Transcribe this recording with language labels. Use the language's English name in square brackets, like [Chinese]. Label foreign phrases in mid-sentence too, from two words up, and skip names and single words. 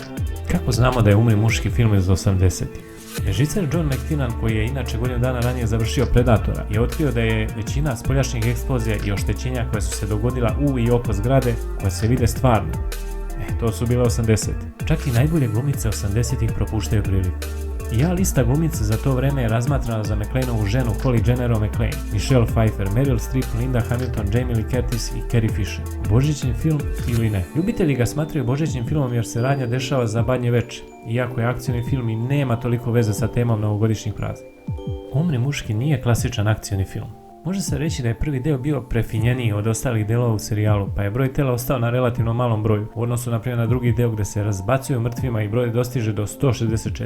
[Serbian] Kako znamo da je Umri muški film iz 80-ih? Režiser John McTiernan, koji je inače godinu dana ranije završio Predatora, je otkrio da je većina spoljašnjih eksplozija i oštećenja koje su se dogodila u i oko zgrade koje se vide stvarno. To su bile 80. Čak i najbolje glumice 80-ih propuštaju priliku. Lista glumica za to vreme je razmatrana za McClaneovu ženu Holly Gennero McClane, Michelle Pfeiffer, Meryl Streep, Linda Hamilton, Jamie Lee Curtis i Carrie Fisher. Božićni film ili ne? Ljubitelji ga smatraju božićnim filmom jer se radnja dešava za Badnje veče, iako je akcioni film i nema toliko veze sa temom novogodišnjih praznika. Umri muški nije klasičan akcioni film. Može se reći da je prvi deo bio prefinjeniji od ostalih delova u serijalu, pa je broj tela ostao na relativno malom broju, u odnosu na drugi deo gde se razbacuju mrtvima i broj dostiže do 164.